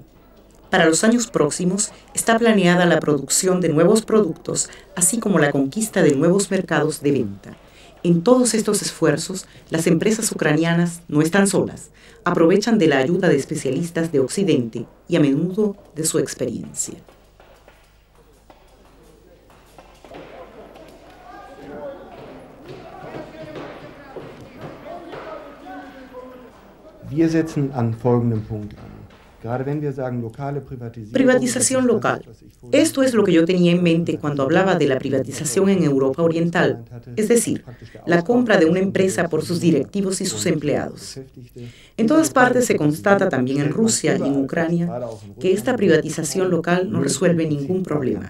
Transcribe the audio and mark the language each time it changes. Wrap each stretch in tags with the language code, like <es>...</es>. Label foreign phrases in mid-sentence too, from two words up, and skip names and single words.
<es>Para los años próximos está planeada la producción de nuevos productos, así como la conquista de nuevos mercados de venta. En todos estos esfuerzos, las empresas ucranianas no están solas, aprovechan de la ayuda de especialistas de Occidente y a menudo de su experiencia.</es> <de>Wir setzen an folgendem Punkt an.</de> <es>Privatización local. Esto es lo que yo tenía en mente cuando hablaba de la privatización en Europa Oriental, es decir, la compra de una empresa por sus directivos y sus empleados. En todas partes se constata, también en Rusia y en Ucrania, que esta privatización local no resuelve ningún problema.</es>